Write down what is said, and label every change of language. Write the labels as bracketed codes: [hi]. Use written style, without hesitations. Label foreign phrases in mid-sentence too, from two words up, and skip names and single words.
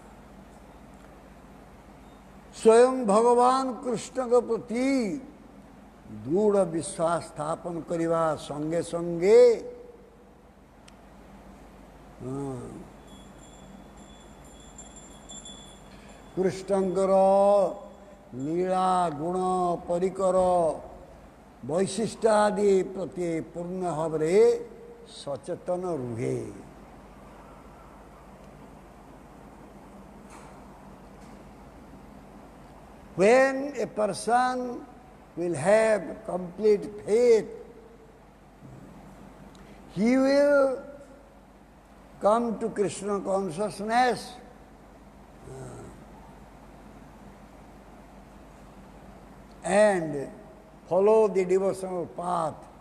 [or] ସ୍ୱୟଂ ଭଗବାନ କୃଷ୍ଣଙ୍କ ପ୍ରତି ଦୃଢ଼ ବିଶ୍ୱାସ ସ୍ଥାପନ କରିବା ସଙ୍ଗେ ସଙ୍ଗେ କୃଷ୍ଣଙ୍କର ଲୀଳା ଗୁଣ ପରିକର ବୈଶିଷ୍ଟ୍ୟ ଆଦି ପ୍ରତି ପୂର୍ଣ୍ଣ ଭାବରେ ସଚେତନ ରୁହେ। [en] When a person will have complete faith, he will come to Krishna consciousness and follow the devotional path.